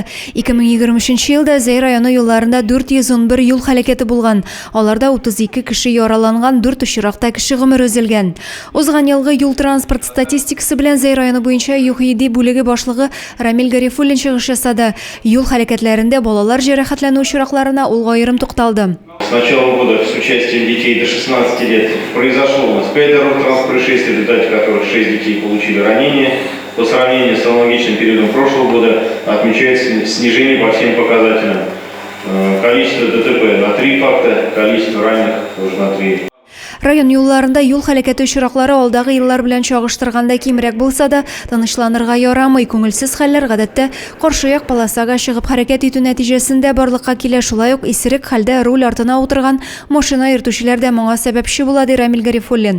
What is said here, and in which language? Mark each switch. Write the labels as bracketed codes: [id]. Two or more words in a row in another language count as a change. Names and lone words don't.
[tt] 2023 елда Зәй районы юлларында 411 юл хәрәкәте булган. Аларда 32 кеше яраланган, 4 очракта кеше гомер өзелгән. Узган елгы юл транспорт статистикасы белән Зәй районы буенча ЮХИДИ бүлеге башлыгы Рамил Гарифуллин чыгыш ясады. Юл хәрәкәтләрендә балалар җәрәхәтләнү очракларына ул аерым тукталды. [ru] С начала года с участием детей до 16 лет произошло у нас 5 дорожно-транспортных происшествий, в результате которых 6 детей получили ранения. По сравнению с аналогичным периодом прошлого года отмечается снижение по всем показателям. Количество ДТП на 3 факта, количество раненых тоже на 3. [tt] Район юлларында юл хәрәкәте очраклары алдагы еллар белән чагыштырганда кимрәк булса да, тынычланырга ярамый. Күңелсез хәлләр гадәттә каршы як полосага чыгып хәрәкәт итү нәтиҗәсендә барлыкка килә. Шулай ук исерек хәлдә руль артына утырган машина йөртүчеләр дә моңа сәбәпче була, ди Рамил Гарифуллин.